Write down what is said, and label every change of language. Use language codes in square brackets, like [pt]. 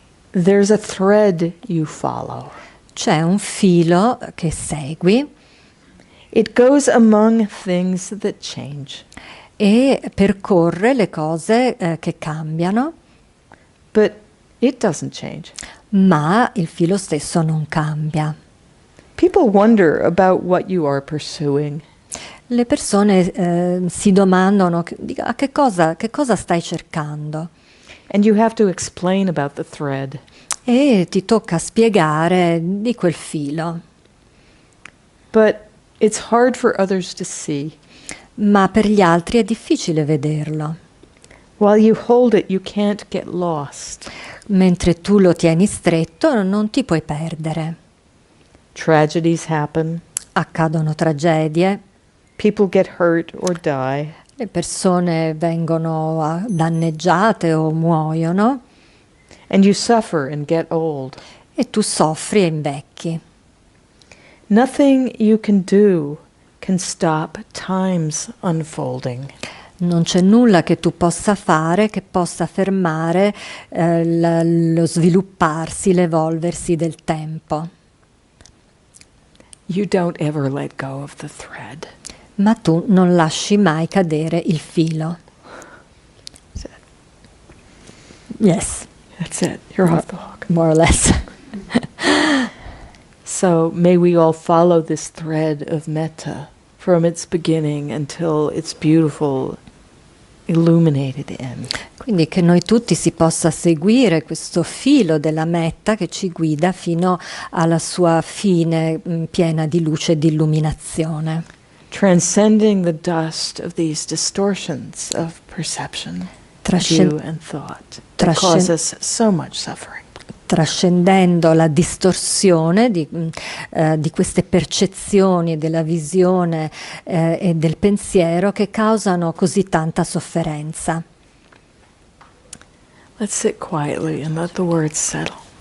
[en] There's a thread you follow. [it] C'è un filo che segui. [en] It goes among things that change, [it] e percorre le cose che cambiano, [en] but it doesn't change. [it] ma il filo stesso non cambia. [en] People wonder about what you are pursuing. [it] Le persone si domandano che cosa stai cercando, [en] And you have to explain about the thread. [it] e ti tocca spiegare di quel filo. [en] But it's hard for others to see. [it] Ma per gli altri è difficile vederlo. [en] While you hold it, you can't get lost. [it] Mentre tu lo tieni stretto, non ti puoi perdere. [en] Tragedies happen. [it] Accadono tragedie, [en] People get hurt or die. [it] le persone vengono danneggiate o muoiono, [en] And you suffer and get old. [it] e tu soffri e invecchi. [en] Nothing you can do can stop time's unfolding. [it] Non c'è nulla che tu possa fare che possa fermare lo svilupparsi, l'evolversi del tempo. [en] You don't ever let go of the thread. [it] Ma tu non lasci mai cadere il filo. [en] That's it. Yes, That's it. You're off the hook. more or less. So may we all follow this thread of metta from its beginning until its beautiful, illuminated end. [it] Quindi che noi tutti si possa seguire questo filo della metta che ci guida fino alla sua fine piena di luce e di illuminazione, [en] Transcending the dust of these distortions of perception, view and thought that cause us so much suffering. [it] trascendendo la distorsione di queste percezioni della visione e del pensiero che causano così tanta sofferenza. [en] Let's sit quietly and let the words settle.